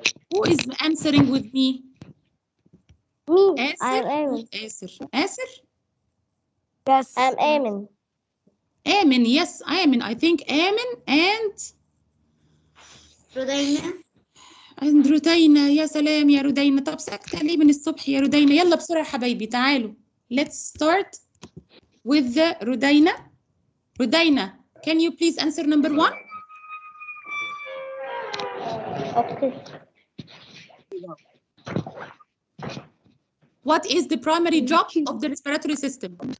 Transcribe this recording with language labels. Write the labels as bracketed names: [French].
[English] Who is answering with me? Me. Asir? I'm Amin. Asir. Asir? Yes. I'm Amin. Amin. Yes, Amin. I think Amin and رودينا. [Arabic] يا سلام يا رودينا. طب ساكتة ليه من الصبح يا رودينا؟ يلا بسرعة يا حبايبي تعالوا. [English] Let's start with رودينا. رودينا, can you please answer number 1? Okay. What is the primary job of the respiratory system?